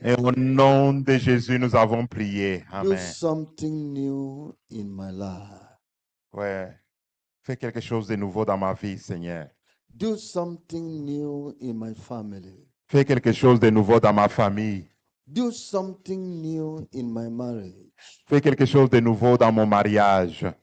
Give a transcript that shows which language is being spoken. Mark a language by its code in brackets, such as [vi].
[fr] Et au nom de Jésus, nous avons prié. [en] Do Amen. something new in my life. [fr] Ouais. Fais quelque chose de nouveau dans ma vie, Seigneur. [en] Do something new in my family. [fr] Fais quelque chose de nouveau dans ma famille. [en] Do something new in my marriage. [fr] Fais quelque chose de nouveau dans mon mariage.